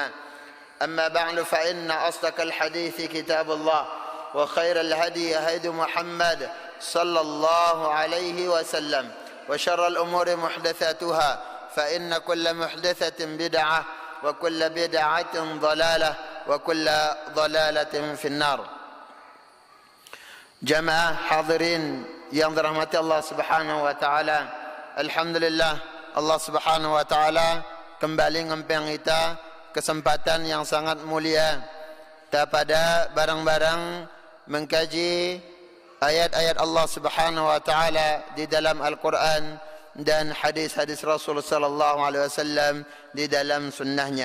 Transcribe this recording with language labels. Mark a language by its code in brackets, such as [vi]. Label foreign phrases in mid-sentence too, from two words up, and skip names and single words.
[ar] أما بعد فإن أصدق الحديث كتاب الله وخير الهدي هدي محمد صلى الله عليه وسلم وشر الأمور محدثاتها فإن كل محدثة بدعة وكل بدعة ضلالة وكل ضلالة في النار. [id] Jamaah hadirin yang dirahmati Allah [ar] سبحانه وتعالى. [id] Alhamdulillah Allah [ar] سبحانه وتعالى [id] kembali ngempeng kita kesempatan yang sangat mulia pada barang-barang mengkaji ayat-ayat Allah [ar] سبحانه وتعالى [id] di dalam Al-Qur'an dan hadis-hadis Rasul [ar] صلى الله عليه وسلم [id] di dalam sunnahnya.